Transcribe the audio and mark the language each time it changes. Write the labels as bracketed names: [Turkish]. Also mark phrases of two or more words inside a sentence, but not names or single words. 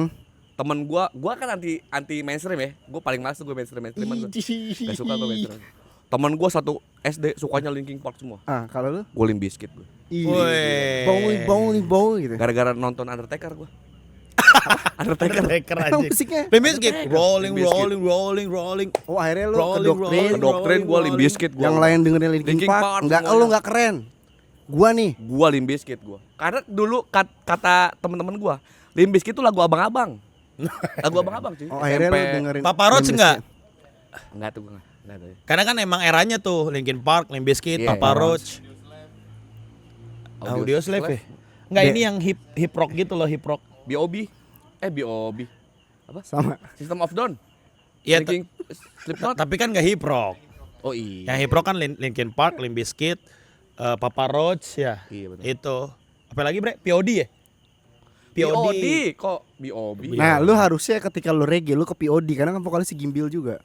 [Indonesian] Temen gua kan anti mainstream ya. Gua paling males tuh gua mainstreaman gua. Gak suka gua mainstream. Temen gua satu SD sukanya Linkin Park semua. Ah, kalau lu? Gua Limp Bizkit gua. Woi. Bowling gitu. Gara-gara nonton Undertaker gua. Undertaker. Undertaker Emang aja. musiknya? Limp Bizkit. Rolling, Limp Bizkit. rolling, rolling, rolling. Oh, akhirnya lu Rolling, kedoktrin. Kedoktrin gua Limp Bizkit gua. Yang lain dengerin Linkin Linkin Park. Park Enggak, semuanya. lu enggak keren. Gua nih. Gua Limp Bizkit gua. Karena dulu kata temen-temen gua, Limp Bizkit itu lagu abang-abang. Lagu abang-abang cuy. Oh, akhirnya lu SMP. dengerin Papa Roach Limp enggak? Bizkit. Enggak tuh gua enggak tahu. Karena kan emang eranya tuh Linkin Park, Limp Bizkit, Iya, Papa iya. Roach. Audio Slave ya? Enggak, ini yang [English] hip rock [Indonesian] gitu loh, [English] hip rock. [Indonesian] B.O.B. B.O.B. Apa? Sama. System of Down. Iya, Linkin Slipknot. tapi kan enggak [English] hip rock. [Indonesian] Oh iya. Yang [English] hip rock [Indonesian] kan Linkin Park, Limp Bizkit, Papa Roach ya. Iya, betul. Itu. Apalagi bre? POD ya? POD kok B.O.B. Nah, lu harusnya ketika lu reggae lu ke POD karena kan vokalis si Gimbil juga.